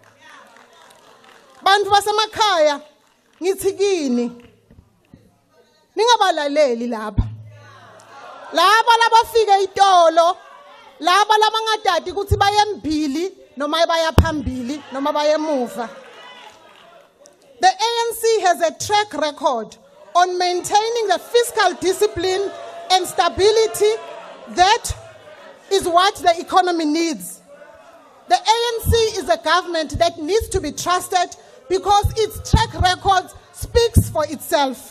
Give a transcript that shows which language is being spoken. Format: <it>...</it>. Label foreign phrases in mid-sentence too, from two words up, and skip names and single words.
<ss>Bantfu basemakhaya ngithi kini ningabalaleli laba labafike itolo laba labangadadi ukuthi baye embili noma baya phambili noma baye emuva.</ss> <en>The ANC has a track record on maintaining the fiscal discipline and stability that is what the economy needs. The ANC is a government that needs to be trusted because its track record speaks for itself.</en>